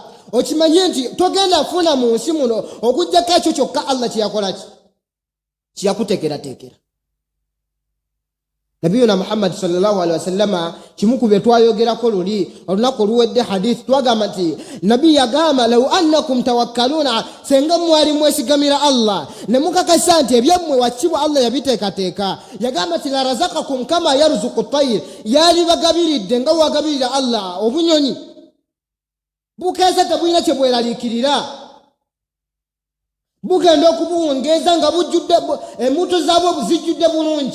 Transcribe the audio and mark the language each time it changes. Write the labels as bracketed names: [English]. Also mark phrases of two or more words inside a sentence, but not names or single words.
[Ganda] Okimanye nti togenda funa mu nsi muno okujjako ekyo kyokka Allah kyeyakola ki kyeyakuteekerateekera. Nabiyuna Muhammad [Arabic] صلى الله عليه وسلم [Ganda] kimu ku bye twayogerako luli olunaku oluwedde hadith twagamba nti nabi yagamba [Arabic] لو أنكم تتوكلون [Ganda] senga mwali mwesigamira Allah ne mukakasa nti ebyammwe wakibwa Allah yabiteekateeka yagamba nti [Arabic] لرزقكم كما يرزق الطير [Ganda] yali bagabiridde nga wagabirira Allah obunyonyi bukeeza tebulina kye bweraliikirira bugenda okubuwongeza nga bujjudde embuto zaabwo zijjudde bulungi.